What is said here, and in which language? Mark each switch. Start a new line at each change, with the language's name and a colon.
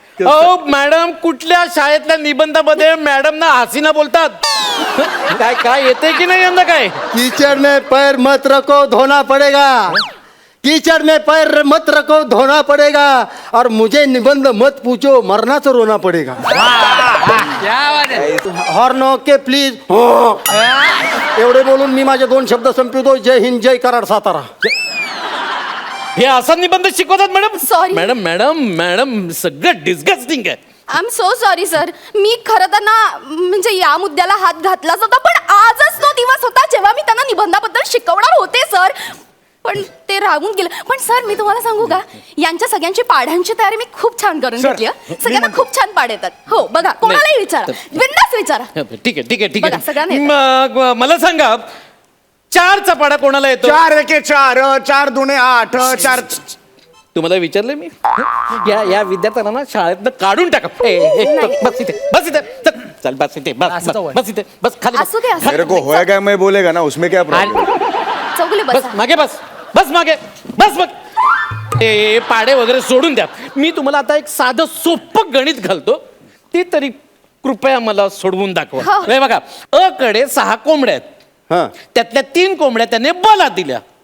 Marathi: अहो मॅडम, कुठल्या शाळेतल्या निबंधामध्ये मॅडम ना हसीना बोलतात? काय येते की नाही यंदा? काय
Hindi: कीचड़ में पैर मत रखो, धोना पड़ेगा. कीचड़ में पैर मत रखो धोना पड़ेगा और मुझे निबंध मत पूछो मरनाचं रोना पडेगा हॉर्न ओके प्लीज
Marathi: एवढे बोलून मी माझे 2 शब्द संपवतो. जय हिंद जय कराड सातारा. हे असा निबंध शिकवतात madam?
English: Sorry.
Marathi: Madam madam madam सगळं डिस्गस्टिंग आहे.
English: I am so sorry sir.
Marathi: मी खरं तर ना म्हणजे या मुद्द्याला हात घातलाच होता, पण आजच तो दिवस होता जेव्हा मी त्यांना निबंधाबद्दल शिकवणार होते सर, पण ते राहून गेलं. पण सर मी तुम्हाला सांगू का, यांच्या सगळ्यांची पाढ्यांची तयारी मी खूप छान करून
English: Sir,
Marathi: घेतली आहे. सगळ्यांना खूप छान पाढ येतात. हो बघा, कोणालाही विचारा, बिनधास्त विचारा. ठीक आहे ठीक आहे ठीक बघा, आहे. सगळ्यांना येतं. मग मला सांगा 4चा पाडा कोणाला येतो? 4 एके 4, 4 दुने 8, 4. तुम्हाला विचारलं मी? या विद्यार्थ्यांना ना शाळेतनं काढून टाका. बस इथे बस इथे चल बस इथे बस बस इथे बस खाली असू दे, असू
Hindi: मेरे को
Marathi: दे.
Hindi: होया क्या मैं बोलेगा ना उसमें क्या प्रॉब्लम.
Marathi: चौगुले बस बसा. मागे बस बस मागे बस मग ते पाडे वगैरे सोडून द्या. मी तुम्हाला आता एक साधं सोपं गणित घालतो, ते तरी कृपया मला सोडवून दाखवा. हो. हे बघा, अ कडे 6 कोंबड्या आहेत, हा त्यातल्या 3 कोंबड्या त्याने बला दिल्या.